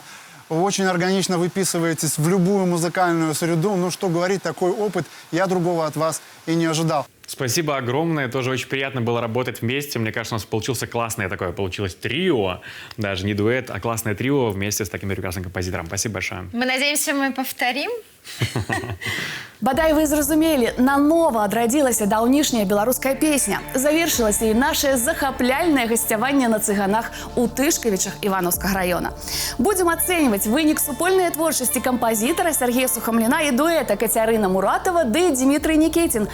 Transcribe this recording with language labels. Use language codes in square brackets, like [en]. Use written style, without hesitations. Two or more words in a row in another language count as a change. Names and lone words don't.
[ru] Вы очень органично выписываетесь в любую музыкальную среду. Ну, что говорить, такой опыт я другого от вас и не ожидал. Спасибо огромное, тоже очень приятно было работать вместе. Мне кажется, у нас получился классное такое, получилось трио, даже не дуэт, а классное трио вместе с таким прекрасным композитором. Спасибо большое. Мы надеемся, мы повторим. [be] Бадай вы зразумелі, нанова адрадзілася даўнішняя беларуская песня. Завершылася і наше захапляльнае гасцяванне на цыганах у Тышкавічах Івановскага района. Будзем ацэньваць вынік супольнай творчасці кампазітара Сергея Сухамліна і дуэта Кацярына Муратова ды Дмітрый Нікітін.